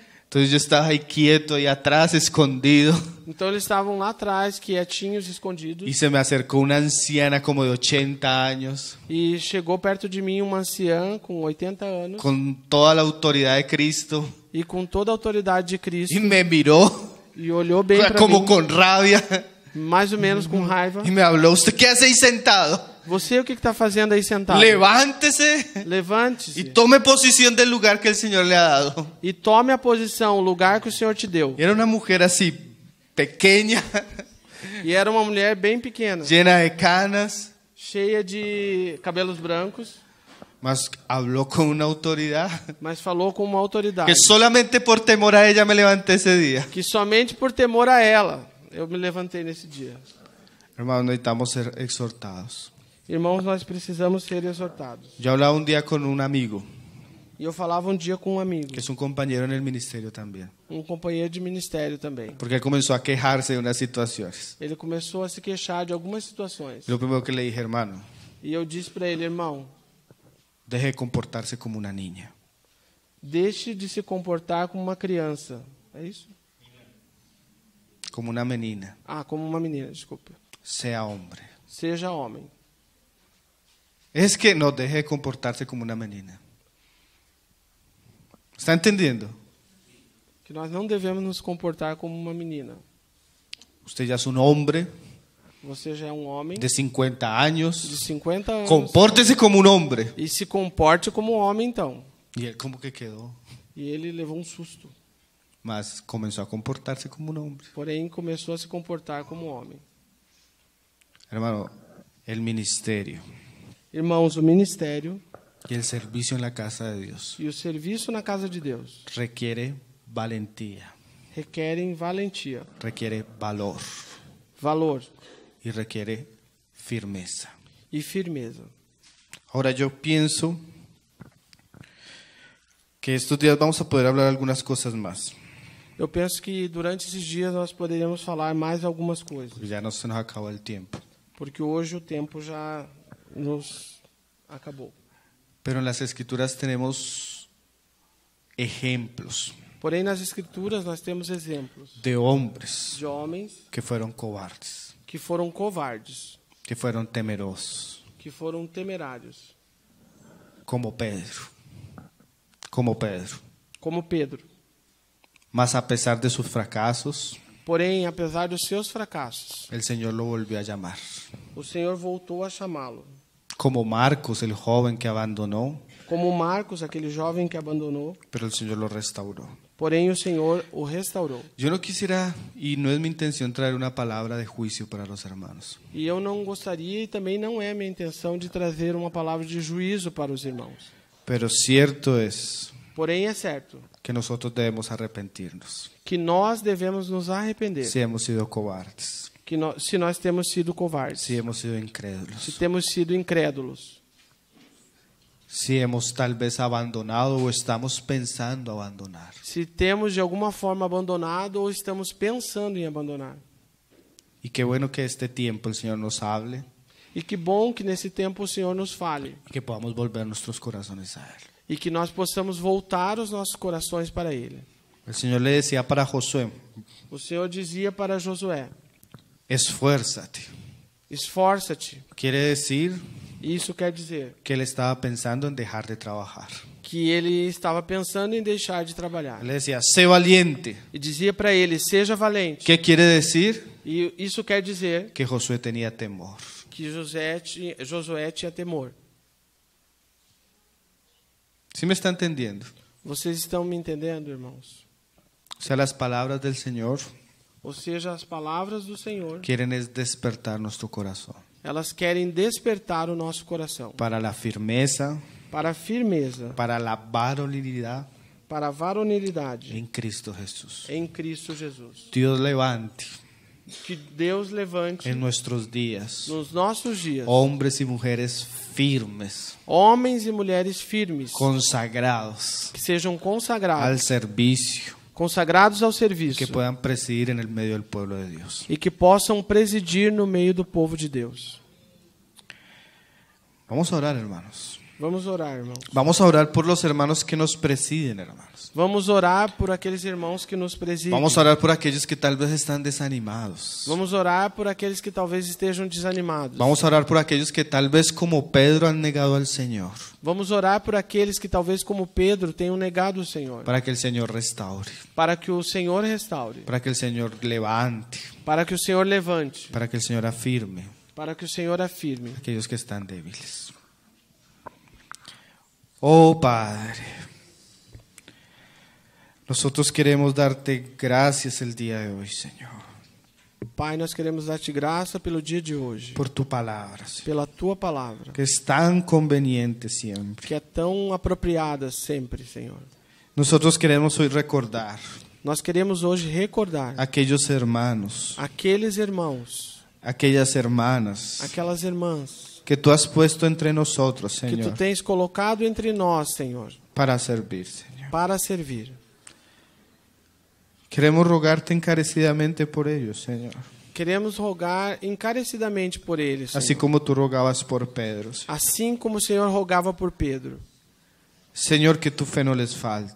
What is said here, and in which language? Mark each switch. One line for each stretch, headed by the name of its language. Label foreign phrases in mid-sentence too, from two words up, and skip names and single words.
Spanish: entonces yo estaba ahí quieto, ahí atrás, escondido.
Portuguese: então eles estavam lá atrás, quietinhos, escondidos.
Spanish: Y se me acercó una anciana como de 80 años,
Portuguese: E chegou perto de mim uma anciã com 80 anos
Spanish: con toda la autoridad de Cristo,
Portuguese: e com toda a autoridade de Cristo
Spanish: y me miró
Portuguese: e olhou bem para como mim,
Spanish: con rabia
Portuguese: mais ou menos com raiva.
Spanish: y me habló. ¿Usted qué hace ahí sentado?
Portuguese: Você o que está fazendo aí sentado?
Spanish: Levántese y
Portuguese: Levante-se
Spanish: tome posición del lugar que el Señor le ha dado.
Portuguese: e tome a posição, o lugar que o Senhor te deu.
Spanish: Y era una mujer así, pequeña,
Portuguese: E era uma mulher bem pequena,
Spanish: llena de canas,
Portuguese: cheia de cabelos brancos,
Spanish: Mas habló con una autoridad
Portuguese: mas falou com uma autoridade.
Spanish: que solamente por temor a ella me levanté ese día.
Portuguese: Que somente por temor a ela eu me levantei nesse dia.
Spanish: Hermanos, necesitamos ser exhortados.
Portuguese: Irmãos, nós precisamos ser exortados.
Spanish: Yo hablaba un día con un amigo,
Portuguese: E eu falava um dia com um amigo,
Spanish: que es un compañero en el ministerio también,
Portuguese: um companheiro de ministério também.
Spanish: porque él comenzó a quejarse de unas situaciones.
Portuguese: Ele começou a se queixar de algumas situações.
Spanish: Y lo primero que le dije, hermano,
Portuguese: E eu disse para ele, irmão,
Spanish: deje de comportarse como una niña.
Portuguese: deixe de se comportar como uma criança. É isso?
Spanish: Como una menina.
Portuguese: Ah, como uma menina, desculpa.
Spanish: Sea hombre.
Portuguese: Seja homem.
Spanish: Es que no deje de comportarse como una menina. ¿Está entendiendo?
Portuguese: Que nós não devemos nos comportar como uma menina.
Spanish: Usted ya es un hombre
Portuguese: Você já é um homem
Spanish: de 50
Portuguese: de
Spanish: años.
Portuguese: 50 anos.
Spanish: Compórtese como un hombre.
Portuguese: E se comporte como um homem, então.
Spanish: Y él como que quedó.
Portuguese: E ele levou um susto.
Spanish: Mas comenzó a comportarse como un hombre.
Portuguese: Porém, começou a se comportar como um homem.
Spanish: Hermano, el ministerio
Portuguese: Irmãos, o ministério
Spanish: y el servicio en la casa de Dios
Portuguese: e o serviço na casa de Deus
Spanish: requiere valentía,
Portuguese: requerem valentia,
Spanish: requiere valor
Portuguese: valor
Spanish: y requiere firmeza.
Portuguese: e firmeza.
Spanish: Ahora yo pienso que estos días vamos a poder hablar algunas cosas más,
Portuguese: Eu penso que durante esses dias nós poderíamos falar mais algumas coisas,
Spanish: porque ya no se nos acabó el tiempo.
Portuguese: porque hoje o tempo já nos acabou.
Spanish: Pero en las escrituras tenemos ejemplos
Portuguese: Porém, nas Escrituras nós temos exemplos
Spanish: de hombres
Portuguese: de homens
Spanish: que fueron cobardes,
Portuguese: que foram covardes,
Spanish: que fueron temerosos,
Portuguese: que foram temerários,
Spanish: como Pedro,
Portuguese: como Pedro.
Spanish: Mas a pesar de sus fracasos,
Portuguese: Porém, apesar dos seus fracassos,
Spanish: el Señor lo volvió a llamar.
Portuguese: o Senhor voltou a chamá-lo.
Spanish: Como Marcos, el joven que abandonó,
Portuguese: Como Marcos, aquele jovem que abandonou,
Spanish: pero el Señor lo restauró.
Portuguese: porém o Senhor o restaurou.
Spanish: Yo no quisiera, y no es mi intención, traer una palabra de juicio para los hermanos.
Portuguese: E eu não gostaria, e também não é minha intenção, de trazer uma palavra de juízo para os irmãos.
Spanish: Pero cierto es
Portuguese: Porém, é certo
Spanish: que nosotros debemos arrepentirnos
Portuguese: que nós devemos nos arrepender
Spanish: si hemos sido cobardes,
Portuguese: se nós temos sido covardes,
Spanish: si hemos sido
Portuguese: se
Spanish: incrédulos,
Portuguese: temos sido incrédulos,
Spanish: si hemos tal vez abandonado o estamos pensando abandonar.
Portuguese: se temos de alguma forma abandonado ou estamos pensando em abandonar.
Spanish: Y qué bueno que este tiempo el Señor nos hable
Portuguese: E que bom que nesse tempo o Senhor nos fale
Spanish: y que podamos volver nuestros corazones a Él.
Portuguese: e que nós possamos voltar os nossos corações para Ele.
Spanish: El Señor le decía para Josué,
Portuguese: O Senhor dizia para Josué:
Spanish: esfuérzate.
Portuguese: esforça-te.
Spanish: Quiere decir
Portuguese: Isso quer dizer
Spanish: que él estaba pensando en dejar de trabajar.
Portuguese: que ele estava pensando em deixar de trabalhar.
Spanish: Él le decía, sé valiente.
Portuguese: E dizia para ele: seja valente.
Spanish: ¿Qué quiere decir?
Portuguese: E isso quer dizer
Spanish: Que Josué tenía temor.
Portuguese: que Josué tinha temor.
Spanish: ¿Sí me está entendiendo?
Portuguese: Vocês estão me entendendo, irmãos?
Spanish: O sea, las palabras del Señor
Portuguese: Ou seja, as palavras do Senhor,
Spanish: quieren es despertar nuestro corazón
Portuguese: elas querem despertar o nosso coração
Spanish: para la firmeza,
Portuguese: para a firmeza,
Spanish: para la varonilidad
Portuguese: para a varonilidade
Spanish: en Cristo Jesús.
Portuguese: em Cristo Jesus.
Spanish: Dios levante
Portuguese: Que Deus levante
Spanish: en nuestros días
Portuguese: nos nossos dias
Spanish: hombres y mujeres firmes,
Portuguese: homens e mulheres firmes,
Spanish: consagrados
Portuguese: que sejam
Spanish: al
Portuguese: consagrados,
Spanish: servicio,
Portuguese: consagrados ao serviço,
Spanish: que puedan presidir en el medio del pueblo de Dios.
Portuguese: e que possam presidir no meio do povo de Deus.
Spanish: Vamos a orar, hermanos.
Portuguese: Vamos orar, irmãos.
Spanish: Vamos a orar por los hermanos que nos presiden, hermanos.
Portuguese: Vamos orar por aqueles irmãos que nos presidem.
Spanish: Vamos a orar por aquellos que tal vez están desanimados.
Portuguese: Vamos orar por aqueles que talvez estejam desanimados.
Spanish: Vamos a orar por aquellos que tal vez como Pedro han negado al Señor,
Portuguese: Vamos orar por aqueles que talvez como Pedro tenham negado o Senhor.
Spanish: para que el Señor restaure,
Portuguese: Para que o Senhor restaure.
Spanish: para que el Señor levante,
Portuguese: Para que o Senhor levante.
Spanish: para que el Señor afirme
Portuguese: Para que o Senhor afirme.
Spanish: a aquellos que están débiles. Oh Padre, nosotros queremos darte gracias el día de hoy, Señor.
Portuguese: Pai, nós queremos dar-te graça pelo dia de hoje,
Spanish: por tu palabra, Señor,
Portuguese: pela tua palavra,
Spanish: que es tan conveniente siempre.
Portuguese: que é tão apropriada sempre, Senhor.
Spanish: Nosotros queremos hoy recordar
Portuguese: Nós queremos hoje recordar
Spanish: aquellos hermanos,
Portuguese: aqueles irmãos,
Spanish: aquellas hermanas
Portuguese: aquelas irmãs
Spanish: que tú has puesto entre nosotros,
Portuguese: que tu
Spanish: Señor,
Portuguese: tens colocado entre nós, Senhor,
Spanish: para servir, Señor.
Portuguese: para servir.
Spanish: Queremos rogarte encarecidamente por ellos, Señor,
Portuguese: Queremos rogar encarecidamente por eles,
Spanish: así
Portuguese: Senhor.
Spanish: como tú rogabas por Pedro. Señor.
Portuguese: Assim como o Senhor rogava por Pedro.
Spanish: Señor, que tu fe no les falte.